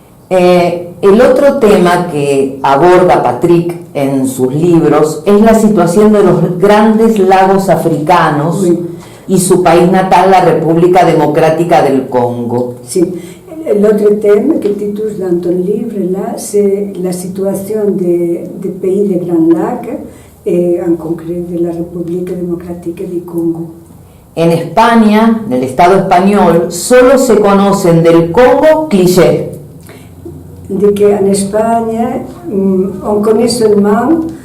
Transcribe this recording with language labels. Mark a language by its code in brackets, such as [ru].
[es] El otro tema que aborda Patrick en sus libros es la situación de los grandes lagos africanos y su país natal, la República Democrática del Congo. Sí. [fr] L'autre thème que titre dans ton livre là, c'est la situation des pays des Grands Lacs et en concret de la República Democrática del Congo. [es] En España, en el Estado español, solo se conocen del Congo clichés. De que [fr] en Espagne, on connaît seulement